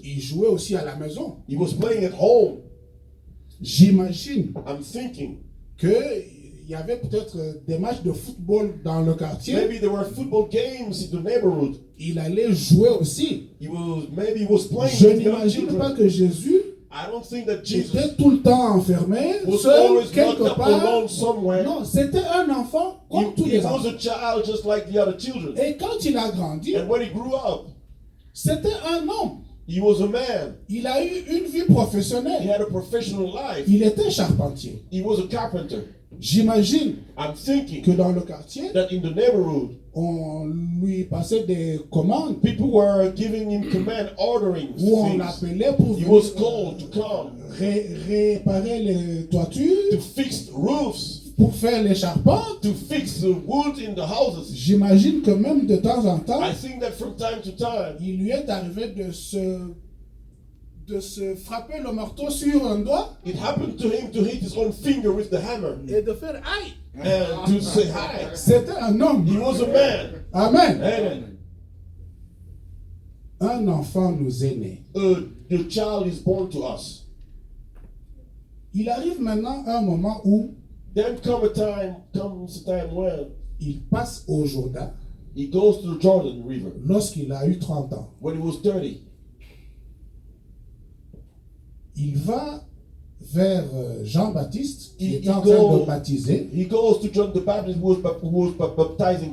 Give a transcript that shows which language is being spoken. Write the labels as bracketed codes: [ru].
[fr] il jouait aussi à la maison. [en] He was playing at home. [fr] J'imagine [en] I'm thinking, [fr] qu'il y avait peut-être des matchs de football dans le quartier. [en] maybe there were football games in the neighborhood. [fr] Il allait jouer aussi. [en] Maybe he was playing [fr] Je [en] with the other [fr] n'imagine pas [en] children. [fr] que Jésus [en] I don't think that [fr] était [en] Jesus [fr] tout le temps enfermé, [en] was [fr] seul, [en] always locked [fr] quelque [en] up [fr] part. [en] alone somewhere. [fr] Non, c'était un enfant comme tous [en] He [fr] les [en] was [fr] enfants. [en] a child just like the other children. [fr] Et quand il a grandi, [en] And when he grew up, [fr] c'était un homme. [en] he was a man. [fr] Il a eu une vie [en] He [fr] professionnelle. [en] had a professional life. [fr] Il était charpentier. [en] He was a carpenter. [fr] J'imagine [en] I'm thinking [fr] que dans le quartier, [en] that in the neighborhood, [fr] on lui passait des commandes [en] people were giving him command, ordering [fr] où on [en] things. [fr] l'appelait pour [en] He [fr] venir [en] was called to come [fr] réparer les [en] to [fr] toitures, [en] fix roofs, [fr] pour faire les charpentes. [en] to fix the wood in the houses. [fr] J'imagine que même de temps en temps, [en] I think that from time to time, [fr] il lui est arrivé de se frapper le marteau sur un doigt [en] it happened to him to hit his own finger with the hammer [fr] et de faire aïe. [en] and to say hi. [fr] C'était un homme. [en] He was a man. [fr] Amen. [en] Amen. [fr] Un enfant nous est né. [en] The child is born to us. [fr] Il arrive maintenant un moment où [en] Then comes a time when [fr] il passe au Jourdain [en] he goes to the Jordan River [fr] lorsqu'il a eu 30 ans. [en] when he was 30. [fr] Il va vers Jean-Baptiste qui Il est en train [en] go- [fr] de baptiser. [en] He goes to John the Baptist who was baptizing